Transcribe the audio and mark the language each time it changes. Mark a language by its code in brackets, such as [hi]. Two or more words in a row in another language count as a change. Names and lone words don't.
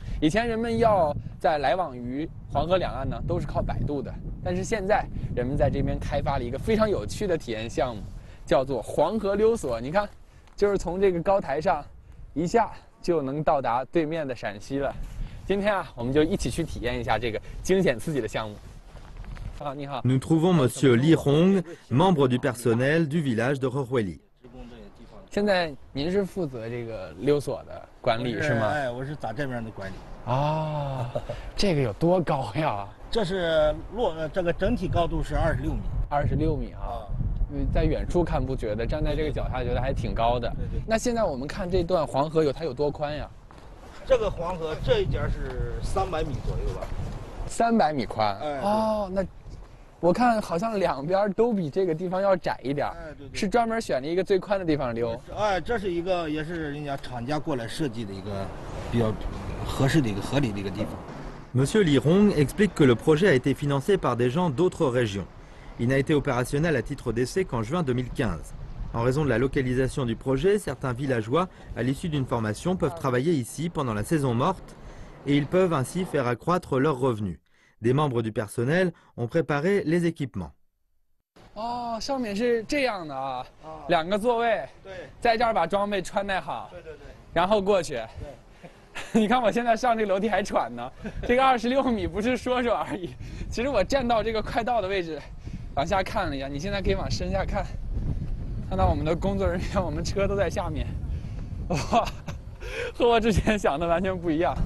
[zh] 以前人们要在来往于黄河两岸呢，都是靠摆渡的，但是现在人们在这边开发了一个非常有趣的体验项目，叫做黄河溜索。你看，就是从这个高台上一下就能到达对面的陕西了。今天啊，我们就一起去体验一下这个惊险刺激的项目。啊，你好。 [fr] Nous trouvons Monsieur Li Hong, membre du personnel du village de Rohueli. [zh] 现在您是负责这个溜索的管理是吗？哎，我是咱这边的管理。啊，这个有多高呀？这是这个整体高度是26米。 26米啊！在远处看不觉得，站在这个脚下觉得还挺高的。对对。那现在我们看这段黄河它有多宽呀？这个黄河这一截是300米左右吧。 300米宽。哎。哦，那我看好像两边都比这个地方要窄一点。哎，对对。是专门选了一个最宽的地方溜。哎，这是一个也是人家厂家过来设计的一个比较合适的一个合理的一个地方。 [fr] Monsieur Li Hong explique que le projet a été financé par des gens d'autres régions. Il n'a été opérationnel à titre d'essai qu'en juin 2015. En raison de la localisation du projet, certains villageois, à l'issue d'une formation, peuvent travailler ici pendant la saison morte et ils peuvent ainsi faire accroître leurs revenus. Des membres du personnel ont préparé les équipements. [zh] 哦，上面是这样的啊，2个座位，对，在这儿把装备穿戴好，对对对，然后过去。对，你看我现在上这个楼梯还喘呢，这个26米不是说说而已。其实我站到这个快到的位置，往下看了一下，你现在可以往身下看，看到我们的工作人员，我们车都在下面，哇，和我之前想的完全不一样。